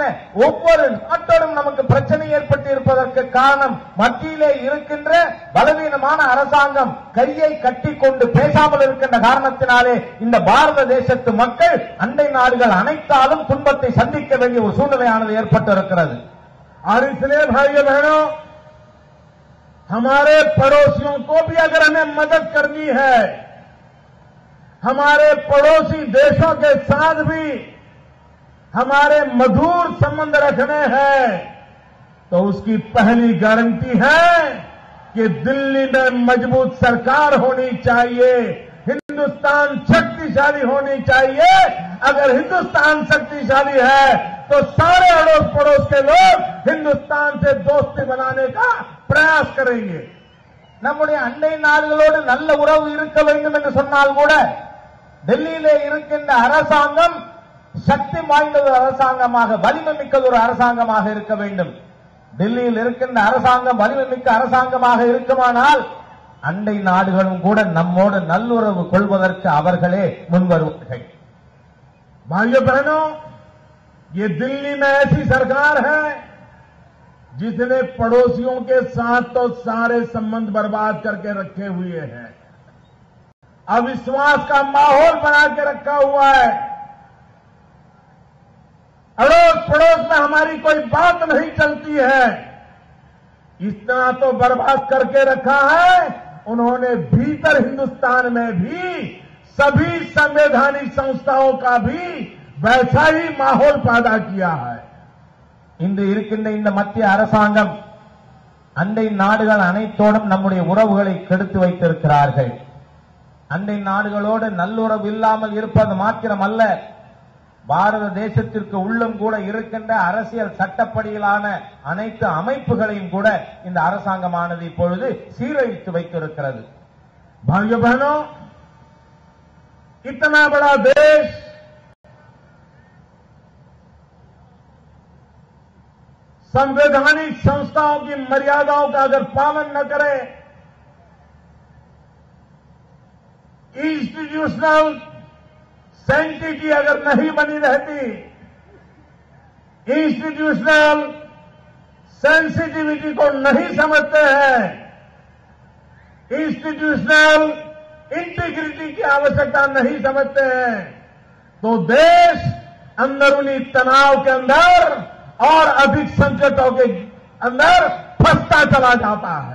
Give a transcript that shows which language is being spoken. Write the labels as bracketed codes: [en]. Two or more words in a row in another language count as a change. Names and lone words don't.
[ta] ஒவ்வொரு நாட்டோடும் நமக்கு பிரச்சனை ஏற்பட்டு இருப்பதற்கு காரணம் மத்தியிலே இருக்கின்ற பலவீனமான அரசாங்கம் கையை கட்டிக்கொண்டு பேசாமல் இருக்கின்ற காரணத்தினாலே இந்த பாரத தேசத்து மக்கள் அண்டை நாடுகள் அனைத்தாலும் துன்பத்தை சந்திக்க வேண்டிய ஒரு சூழ்நிலையானது ஏற்பட்டிருக்கிறது. [hi] और इसलिए भाइयों बहनों, हमारे पड़ोसियों को भी अगर हमें मदद करनी है, हमारे पड़ोसी देशों के साथ भी हमारे मधुर संबंध रखने हैं, तो उसकी पहली गारंटी है कि दिल्ली में मजबूत सरकार होनी चाहिए, हिंदुस्तान शक्तिशाली होनी चाहिए। अगर हिंदुस्तान शक्तिशाली है तो सारे अड़ोस पड़ोस के लोग हिंदुस्तान से दोस्ती बनाने का प्रयास करेंगे। [ta] நம்முடைய அண்டை நாடுகளோடு நல்ல உறவு இருக்க வேண்டும் என்று சொன்னால் கூட டெல்லியிலே இருக்கின்ற அரசாங்கம் சக்தி வாய்ந்த ஒரு அரசாங்கமாக, வலிமை மிக்கது ஒரு அரசாங்கமாக இருக்க வேண்டும். டெல்லியில் இருக்கின்ற அரசாங்கம் வலிமை மிக்க அரசாங்கமாக இருக்குமானால் அண்டை நாடுகளும் கூட நம்மோடு நல்லுறவு கொள்வதற்கு அவர்களே முன்வருவார்கள். [hi] भाइयों बहनों, ये दिल्ली में ऐसी सरकार है जिसने पड़ोसियों के साथ तो सारे संबंध बर्बाद करके रखे हुए हैं, अविश्वास का माहौल बना के रखा हुआ है, अड़ोस पड़ोस में हमारी कोई बात नहीं चलती है, इतना तो बर्बाद करके रखा है। उन्होंने भीतर हिंदुस्तान में भी सभी संवैधानिक संस्थाओं का भी वैसा ही माहौल पैदा किया है. [ta] இன்று இருக்கின்ற இந்த மத்திய அரசாங்கம் அண்டை நாடுகள் அனைத்தோடும் நம்முடைய உறவுகளை கெடுத்து வைத்திருக்கிறார்கள். அண்டை நாடுகளோடு நல்லுறவு இல்லாமல் இருப்பது மாத்திரமல்ல, பாரத தேசத்திற்கு உள்ளும் கூட இருக்கின்ற அரசியல் சட்டப்படியிலான அனைத்து அமைப்புகளையும் கூட இந்த அரசாங்கமானது இப்பொழுது சீரழித்து வைத்திருக்கிறது. [hi] भाइयों बहनों, इतना बड़ा देश संवैधानिक संस्थाओं की मर्यादाओं का अगर पालन न करे, [en] institutional sanctity [hi] अगर नहीं बनी रहती, [en] institutional sensitivity [hi] को नहीं समझते हैं, [en] institutional integrity [hi] की आवश्यकता नहीं समझते हैं, तो देश अंदरूनी तनाव के अंदर और अधिक संकटों के अंदर फंसता चला जाता है.